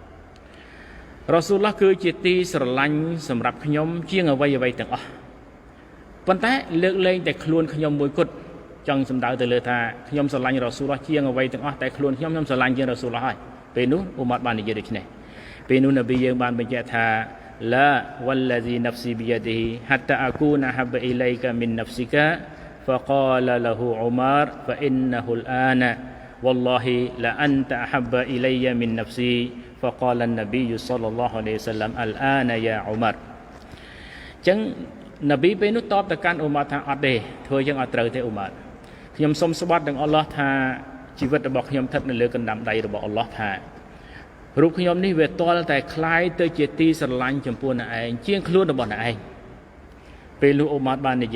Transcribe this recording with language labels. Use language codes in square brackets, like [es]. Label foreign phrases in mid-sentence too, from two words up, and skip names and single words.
[km] គឺជាទីស្រឡាញ់សម្រាប់ខ្ញុំជាងអ្វីទាំងអស់ប៉ុន្តែលើកលែងតែខ្លួនខ្ញុំមួយគត់ចង់សម្ដៅទៅលើថាខ្ញុំស្រឡាញ់រ៉ាស៊ូលឡោះជាងអ្វីទាំងអស់តែខ្លួនខ្ញុំស្រឡាញ់ជាងរ៉ាស៊ូលឡោះហើយពេលនោះអ៊ូម៉ាត់បាននិយាយដូចនេះពេលនោះនប៊ីយើងបានបញ្ជាក់ថា [ar] لا والذي نفسي بيده حتى أكون أحب إليك من نفسك فقال له عمر فإنه الآن والله لأنت أحب إلي من نفسي فقال النبي صلى الله عليه وسلم الآن يا عمر [km] ចឹងនប៊ីពេលនោះតបទៅកាន់អ៊ូម៉ាត់ថាអត់ទេធ្វើយ៉ាងអត់ត្រូវទេអ៊ូម៉ាត់ខ្ញុំសូមស្បត់នឹងអល់ឡោះថា ជីវិតរបស់ខ្ញុំស្ថិតនៅលើកណ្ដាំដៃរបស់អល់ឡោះថារូបខ្ញុំនេះវាទាល់តែคล้ายទៅជាទីស្រឡាញ់ចំពោះអ្នកឯងជាងខ្លួនរបស់អ្នកឯងពេលនោះអ៊ូម៉ាត់បាននិ